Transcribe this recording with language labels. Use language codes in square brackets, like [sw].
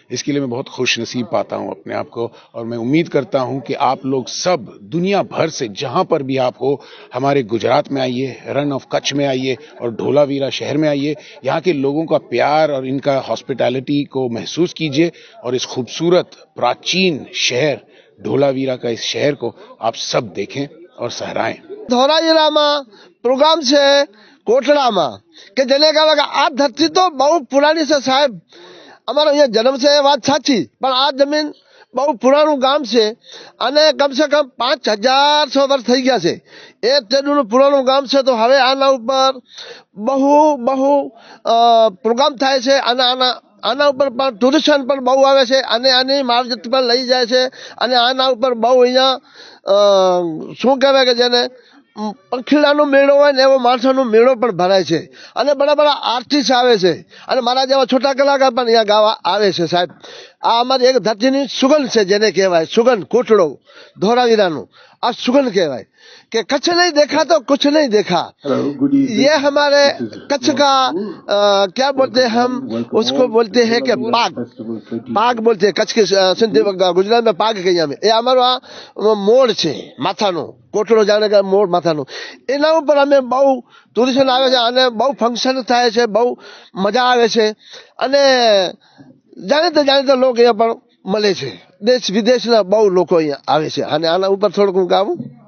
[hi] इसके लिए मैं बहुत खुश नसीब पाता हूँ अपने आप को. और मैं उम्मीद करता हूँ कि आप लोग सब दुनिया भर से जहाँ पर भी आप हो, हमारे गुजरात में आइए, रन ऑफ कच्छ में आइए और धोलावीरा शहर में आइए. यहाँ के लोगों का प्यार और इनका हॉस्पिटैलिटी को महसूस कीजिए और इस खूबसूरत प्राचीन शहर धोलावीरा का इस शहर को आप सब देखें और सहराएं. [gu] ધોળાવીરામાં પ્રોગ્રામ છે કોટડામાં કે જેને કહેવાય કે આ ધરતી તો બહુ પુરાણી છે સાહેબ. અમારો અહીંયા જન્મ છે એ વાત સાચી, પણ આ જમીન બહુ પુરાણું ગામ છે અને કમસે કમ 5100 વર્ષ થઈ ગયા છે. એ તેનું પુરાણું ગામ છે. તો હવે આના ઉપર બહુ પ્રોગ્રામ થાય છે અને આના આના ઉપર પણ ટુરિસ્ટ પણ બહુ આવે છે અને આની માવજત પણ લઈ જાય છે અને આના ઉપર બહુ અહીંયા શું કહેવાય કે જેને પંખીડાનો મેળો હોય ને એવો માણસોનો મેળો પણ ભરાય છે અને બડા બડા આર્ટિસ્ટ આવે છે અને મારા જેવા છોટા કલાકાર પણ અહીંયા ગાવા આવે છે સાહેબ. આ અમારી એક ધરતીની સુગંધ છે જેને કહેવાય સુગંધ કોટડો ધોળાવીરાનું આ સુगंध કહેવાય [hi] कि कच्छ नहीं देखा [gu] तो कुछ नहीं देखा. [hi] ये हमारे कच्छ का क्या बोलते हैं हम उसको बोलते हैं कि पाग पाग बोलते हैं कच्छ के सिंधी गुजरात में पाग कही અમે. [gu] એ અમારો આ મોડ છે માથાનો કોટડો જાણે કે મોડ માથાનો એના ઉપર અમે બહુ ટુરિસ્ટ આવે છે અને બહુ ફંક્શન થાય છે બહુ મજા આવે છે અને જાણીતા લોકો અહીંયા પણ મળે છે દેશ વિદેશના બહુ લોકો અહીંયા આવે છે અને આના ઉપર થોડુંક હું ગાવું.